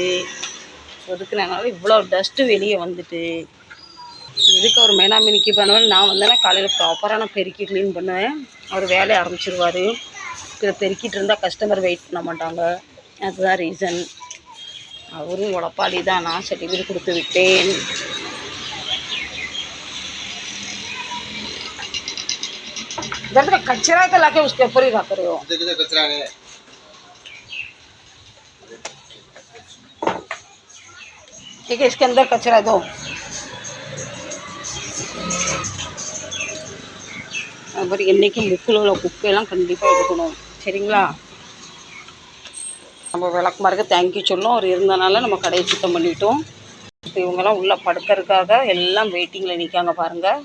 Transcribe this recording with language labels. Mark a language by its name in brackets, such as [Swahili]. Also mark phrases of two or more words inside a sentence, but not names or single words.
[Tamil] ஒதுக்கினால இவ்வளோ டஸ்ட்டு வெளியே வந்துட்டு. எதுக்கு அவர் மேலாமினிக்கு பண்ணுவேன். நான் வந்தேன்னா காலையில் ப்ராப்பராக நான் பெருக்கி க்ளீன் பண்ணுவேன். அவர் வேலையை ஆரம்பிச்சிருவார். இதை பெருக்கிட்டு இருந்தால் கஸ்டமர் வெயிட் பண்ண மாட்டாங்க. அதுதான் ரீசன். அவரும் உழப்பாளி தான். நான் சர்டிஃபிகேட் கொடுத்து விட்டேன். [Hindi] कचरा तो लाके उसके ऊपर ही रख रहे हो। कचरा है। ठीक है, इसके अंदर कचरा दो। [Tamil] அப்புறம் இன்றைக்கி முக்கில் உள்ள குப்பையெல்லாம் கண்டிப்பாக எடுக்கணும். சரிங்களா? நம்ம விளக்குமாருக்கு தேங்க்யூ சொல்லணும். அவர் இருந்தனால நம்ம கடையை சுத்தம் பண்ணிட்டோம். இப்போ இவங்கெல்லாம் உள்ளே படுக்கிறதுக்காக எல்லாம் வெயிட்டிங்கில் நிற்காங்க பாருங்கள்.